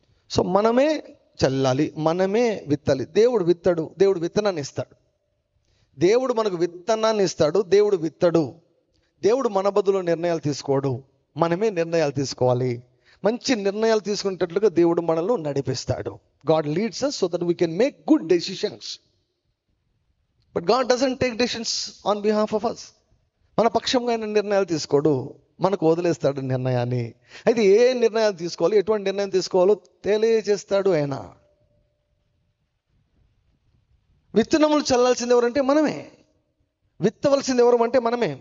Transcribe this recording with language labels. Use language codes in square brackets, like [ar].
[te] So మనమే చల్లాలి, మనమే విత్తాలి. దేవుడు విత్తనాన్ని ఇస్తాడు. దేవుడు మనకు విత్తనాన్ని ఇస్తాడు, దేవుడు విత్తడు. దేవుడు మన బదులు నిర్ణయాలు తీసుకోడు, మనమే నిర్ణయాలు తీసుకోవాలి. మంచి నిర్ణయాలు తీసుకునేటట్లుగా దేవుడు మనల్ని నడిపిస్తాడు. [en] God leads us so that we can make good decisions. But God doesn't take decisions on behalf of us. [te] మన పక్షంగా ఆయన నిర్ణయాలు తీసుకోడు, మనకు వదిలేస్తాడు నిర్ణయాన్ని. అయితే ఏ నిర్ణయాలు తీసుకోవాలి, ఎటువంటి నిర్ణయం తీసుకోవాలో తెలియజేస్తాడు ఆయన. విత్తనములు చల్లాల్సింది ఎవరంటే మనమే, విత్తవలసింది ఎవరు అంటే మనమే.